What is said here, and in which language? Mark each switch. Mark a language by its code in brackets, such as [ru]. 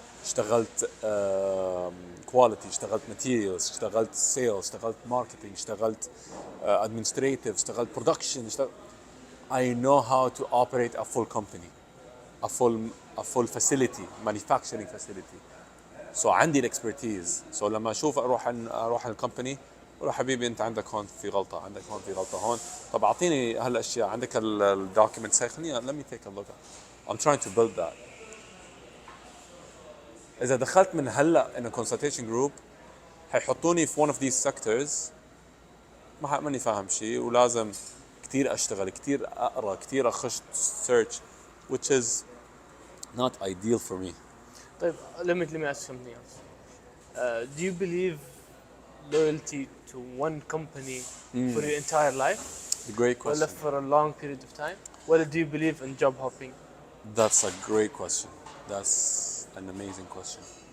[ar] اشتغلت quality. اشتغلت materials. اشتغلت sales. اشتغلت marketing. [en] اشتغلت administrative. اشتغلت production. I know how to operate a full company, a full facility, manufacturing facility. [ar] So عندي الاكسبرتيز. So لما اشوف اروح الكومباني اقول له حبيبي انت عندك هون في غلطه، عندك هون في غلطه هون، طب اعطيني هالاشياء، عندك الدوكيومنتس هاي خليني [en] let me take a look at. I'm trying to build that. [ar] اذا دخلت من هلا [en] in a consultation group [ar] حيحطوني في [en] one of these sectors [ar] ماني فاهم شيء ولازم كتير اشتغل كتير اقرا كتير اخش search [en] which is not ideal for me. [ar] طيب [en] let me ask something else. Do you believe loyalty to one company for your entire life? Great Or question. for a long period of time? Whether do you believe in job hopping? That's a great question. That's an amazing question.